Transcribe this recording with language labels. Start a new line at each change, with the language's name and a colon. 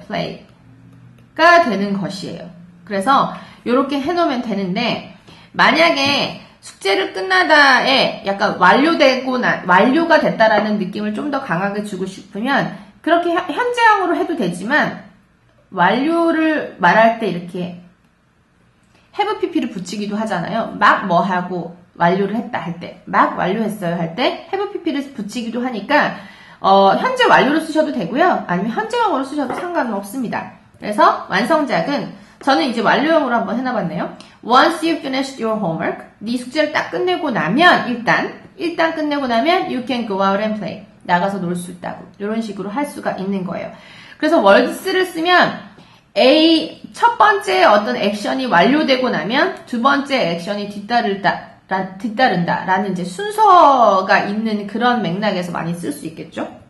Korean: play가 되는 것이에요. 그래서 이렇게 해놓으면 되는데 만약에 숙제를 끝나다에 약간 완료가 됐다라는 느낌을 좀 더 강하게 주고 싶으면 그렇게 현재형으로 해도 되지만 완료를 말할 때 이렇게 have pp를 붙이기도 하잖아요. 막 뭐 하고 완료를 했다 할 때, 막 완료했어요 할 때 have pp를 붙이기도 하니까 현재 완료로 쓰셔도 되고요. 아니면 현재형으로 쓰셔도 상관은 없습니다. 그래서 완성작은 저는 이제 완료형으로 한번 해놔봤네요.
English: Once you finished your homework,
Korean: 네 숙제를 딱 끝내고 나면
English: 일단 끝내고 나면 you can go out and play.
Korean: 나가서 놀 수 있다고. 이런 식으로 할 수가 있는 거예요. 그래서 words를 쓰면 첫 번째 어떤 액션이 완료되고 나면 두 번째 액션이 뒤따른다라는 이제 순서가 있는 그런 맥락에서 많이 쓸 수 있겠죠.